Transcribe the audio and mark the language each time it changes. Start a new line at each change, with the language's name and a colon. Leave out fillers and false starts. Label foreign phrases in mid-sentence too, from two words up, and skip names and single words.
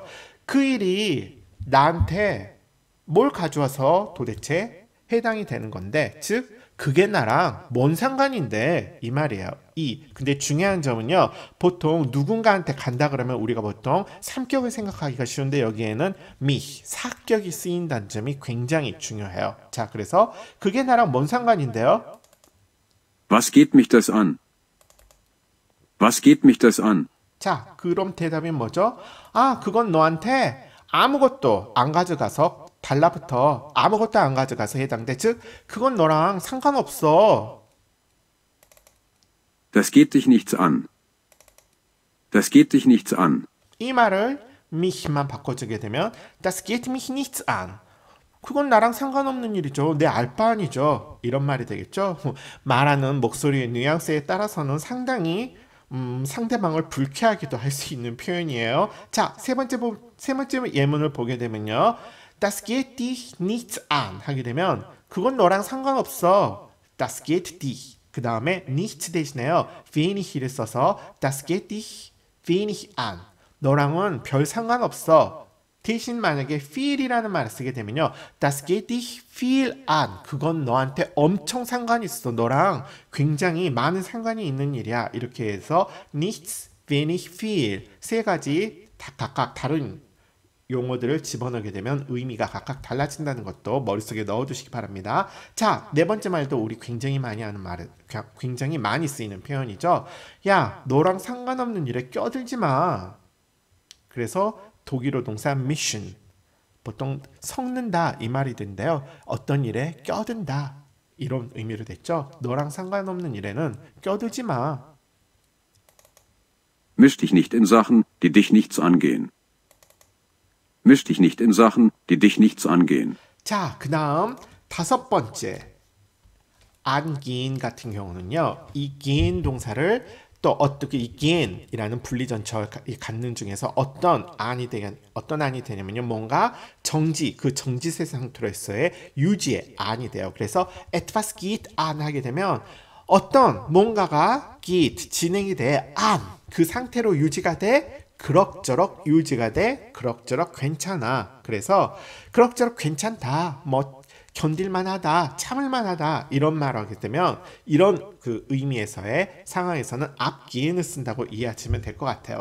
Korean: 그 일이 나한테 뭘 가져와서 도대체 해당이 되는 건데, 즉 그게 나랑 뭔 상관인데 이 말이에요. 근데 중요한 점은요, 보통 누군가한테 간다 그러면 우리가 보통 삼격을 생각하기가 쉬운데 여기에는 사격이 쓰인다는 점이 굉장히 중요해요. 자, 그래서 그게 나랑 뭔 상관인데요?
German: Was geht mich das an? Was geht mich das an?
Korean: 자, 그럼 대답이 뭐죠? 아, 그건 너한테 아무것도 안 가져가서 달라붙어. 아무것도 안 가져가서 해당돼. 즉, 그건 너랑 상관없어.
German: Das geht dich nichts an. Das geht dich nichts an.
Korean: 이 말을 mich만 바꿔주게 되면
German: Das geht mich nichts an.
Korean: 그건 나랑 상관없는 일이죠. 내 알바아니죠. 이런 말이 되겠죠. 말하는 목소리의 뉘앙스에 따라서는 상당히 상대방을 불쾌하기도 할 수 있는 표현이에요. 자, 세 번째 예문을 보게 되면요.
German: Das geht dich nichts an
Korean: 하게 되면 그건 너랑 상관없어.
German: Das geht dich.
Korean: 그 다음에 nichts 대신에요. wenig를 써서
German: Das geht dich wenig an.
Korean: 너랑은 별 상관없어. 대신 만약에 feel이라는 말을 쓰게 되면요.
German: Das geht dich viel an.
Korean: 그건 너한테 엄청 상관이 있어. 너랑 굉장히 많은 상관이 있는 일이야. 이렇게 해서
German: nichts, wenig, viel
Korean: 세 가지 각각 다른 용어들을 집어넣게 되면 의미가 각각 달라진다는 것도 머릿속에 넣어두시기 바랍니다. 자, 네 번째 말도 우리 굉장히 많이 하는 말은 굉장히 많이 쓰이는 표현이죠. 야, 너랑 상관없는 일에 껴들지 마. 그래서 독일어 동사 mission 보통 섞는다 이 말이 되는데요. 어떤 일에 껴든다 이런 의미로 됐죠. 너랑 상관없는 일에는 껴들지 마.
German: Misch dich nicht in Sachen, die dich nichts angehen. Misch dich nicht in Sachen, die dich nichts angehen.
Korean: 자, 그 다음 다섯 번째 angehen 같은 경우는요. 이 gehen 동사를 또 어떻게 이 gehen이라는 분리전처를 갖는 중에서 어떤 안이 되냐면요. 뭔가 그 정지세 상태로서의 유지의 안이 돼요. 그래서
German: etwas geht an
Korean: 하게 되면 어떤 뭔가가 geht 진행이 돼 an 그 상태로 유지가 돼 그럭저럭 유지가 돼 그럭저럭 괜찮아. 그래서 그럭저럭 괜찮다. 뭐 견딜만하다, 참을만하다 이런 말을 하게 되면 이런 그 의미에서의 상황에서는 앞기인을 쓴다고 이해하시면 될 것 같아요.